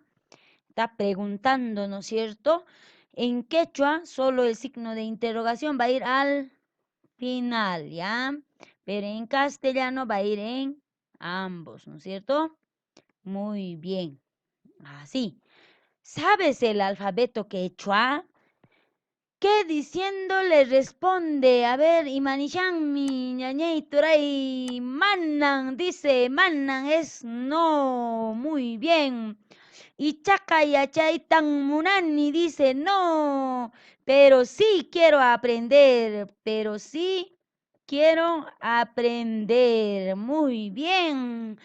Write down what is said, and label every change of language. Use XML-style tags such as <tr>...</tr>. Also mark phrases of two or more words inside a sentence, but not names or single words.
<es>Está preguntando, ¿no es cierto? En quechua, solo el signo de interrogación va a ir al final, ¿ya? Pero en castellano va a ir en ambos, ¿no es cierto? Muy bien. Así. ¿Sabes el alfabeto quechua? ¿Qué diciendo le responde? A ver,</es> <qu>Imanishan, mi ñañay turay, manan,</qu> <es>dice, manan es no. Muy bien. Y</es> <qu>Chaca Yachaitan Munani</qu> <es>dice, no, pero sí quiero aprender, pero sí quiero aprender. Muy bien.</es>